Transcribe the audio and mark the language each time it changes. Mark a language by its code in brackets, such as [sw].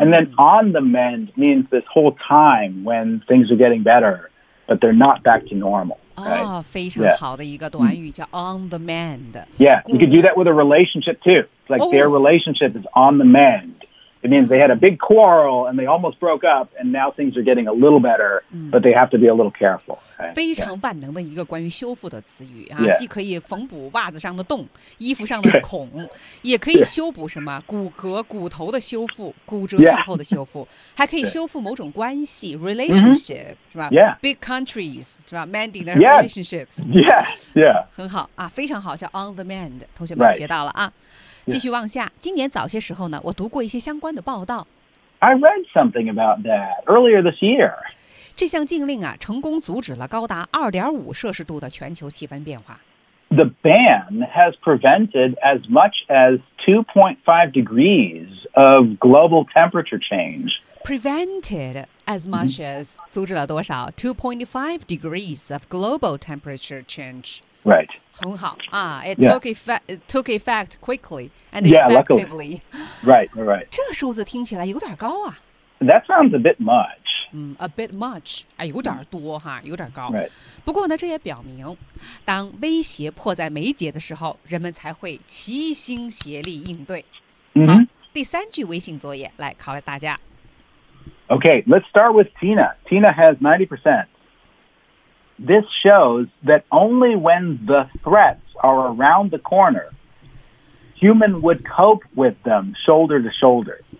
[en] And then on the mend means this whole time when things are getting better, but they're not back to normal. Right? [zh] Oh, 非常、yeah. 好的一个短语叫 [en] on the mend. Yeah, you could do that with a relationship too. It's like、oh. their relationship is on the mend. It means they had a big quarrel and they almost broke up and now things are getting a little better,、mm. but they have to be a little careful. [zh] 非常万能的一个关于修复的词语、啊 [en] yeah. [zh] 既可以缝补袜子上的洞衣服上的孔也可以修补什么骨骼骨头的修复骨折以后的修复、 [en] yeah. [zh] 还可以修复某种关系 relationship、 [en] mm-hmm. [zh] 是吧、 [en] yeah. big countries [zh] 是吧 [en] mending their relationships yeah. Yeah. Yeah. [zh] 很好、啊、非常好叫 [en] on the mend [zh] 同学们学到了啊、 [en] right. [zh] 继续往下今年早些时候呢我读过一些相关的报道 [en] I read something about that earlier this year [zh] 这项禁令啊，成功阻止了高达2.5摄氏度的全球气温变化。 [en] The ban has prevented as much as 2.5 degrees of global temperature change. Prevented as much as [zh] 阻止了多少 [en] 2.5 degrees of global temperature change. Right. [zh] 很好啊、 [en] yeah. took effect quickly and effectively. Yeah, luckily. Right. [zh] 这数字听起来有点高啊。 [en] That sounds a bit much. A bit much, [zh] 哎，有点多哈，有点高。 [en] Right. [zh] 不过呢，这也表明，当威胁迫在眉睫的时候，人们才会齐心协力应对。 [en] Mm-hmm. [zh] 好，第三句微信作业来考了大家。 [en] Okay, let's start with Tina. Tina has 90%. This shows that only when the threats are around the corner, human would cope with them shoulder to shoulder.